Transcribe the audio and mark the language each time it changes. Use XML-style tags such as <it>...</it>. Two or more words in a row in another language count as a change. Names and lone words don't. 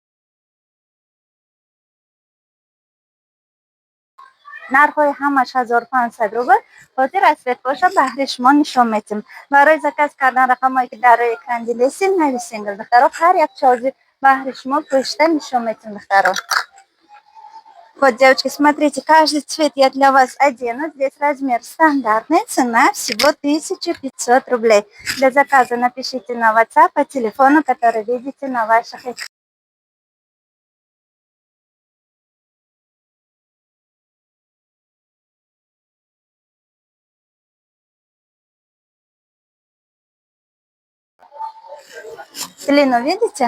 <tg>нархҳои ҳамаш 1500 рубл. Хотир расвет боша, баҳри шумо нишон медиҳем. Барои заказ кардан рақамҳое ки дар рӯи экран дидесин, нависин духтаро. Ҳар як чорҷи баҳри шумо пӯшида нишон медиҳем духтаро.</tg> <ru>Вот, девочки, смотрите, каждый цвет я для вас одену. Здесь размер стандартный, цена всего 1500 рублей. Для заказа напишите на WhatsApp по телефону, который видите на ваших экранах. Длину видите?</ru>